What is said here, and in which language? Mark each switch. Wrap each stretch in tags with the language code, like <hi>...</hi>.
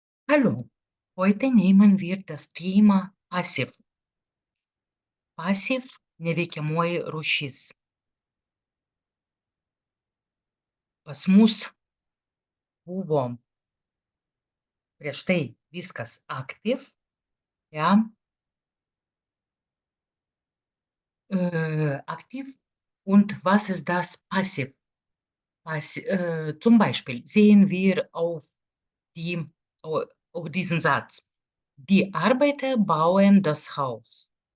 <de>Hallo, heute nehmen wir das Thema Passiv.</de> <lt>Passiv neveikiamoji rūšis. Pas mus buvo prieš tai viskas aktiv, ja, aktiv.</lt> <de>Und was ist das Passiv? Zum Beispiel sehen wir auf diesen Satz. Die Arbeiter bauen das Haus.</de>